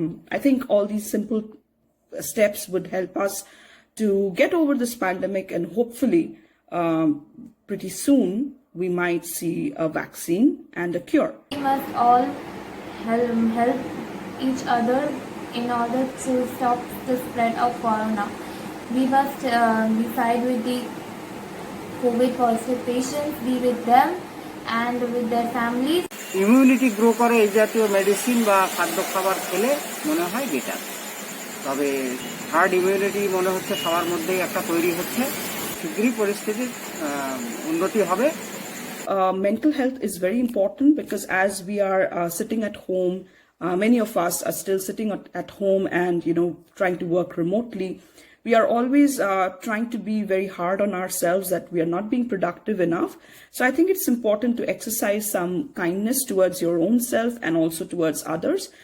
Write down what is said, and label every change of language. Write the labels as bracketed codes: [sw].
[en] I think all these simple steps would help us to get over this pandemic, and hopefully pretty soon we might see a vaccine and a cure. We must all help each other in order to stop the spread of corona. We must be side with the COVID positive patients, be with them and with their families. [bn] Immunity grow করে এই জাতীয় medicine বা খাদ্য খাবার খেলে মনে হয় better. তবে হার্ড ইমিউনিটি মনে হচ্ছে সবার মধ্যেই একটা তৈরি হচ্ছে, শীঘ্রই পরিস্থিতির উন্নতি হবে। [en] Mental health is very important because as we are sitting at home, many of us are still sitting at home and, trying to work remotely. We are always trying to be very hard on ourselves that we are not being productive enough. So I think it's important to exercise some kindness towards your own self and also towards others.